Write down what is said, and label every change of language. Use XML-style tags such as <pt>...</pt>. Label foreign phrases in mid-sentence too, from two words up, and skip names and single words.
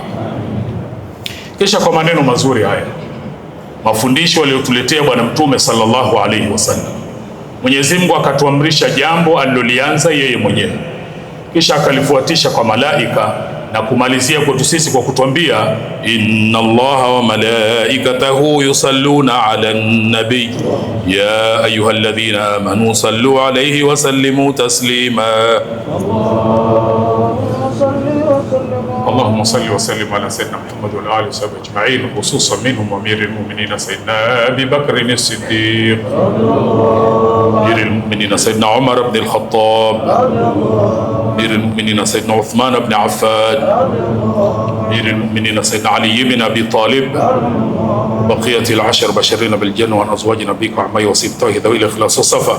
<sw>Kisha kwa maneno mazuri haya, mafundisho aliyotuletea Bwana Mtume</sw> <ar>صلى الله عليه وسلم,</ar> <sw>Mwenyezi Mungu akatuamrisha jambo alilolianza yeye mwenyewe, kisha akalifuatisha kwa malaika na kumalizia kwetu sisi kwa kutuambia,</sw> <ar>إن الله وملائكته يصلون على النبي يا أيها الذين آمنوا صلوا عليه وسلموا تسليما. اللهم صل وسلم على سيدنا محمد وعلى آله وصحبه أجمعين خصوصا منهم أمير المؤمنين سيدنا أبي بكر الصديق أمير المؤمنين سيدنا عمر بن الخطاب أمير المؤمنين سيدنا عثمان بن عفان أمير المؤمنين سيدنا علي بن أبي طالب, بقية العشر بشرين بالجنة وعن أزواج نبيك وعمي وسبطه ذوي الإخلاص والصفا.</ar>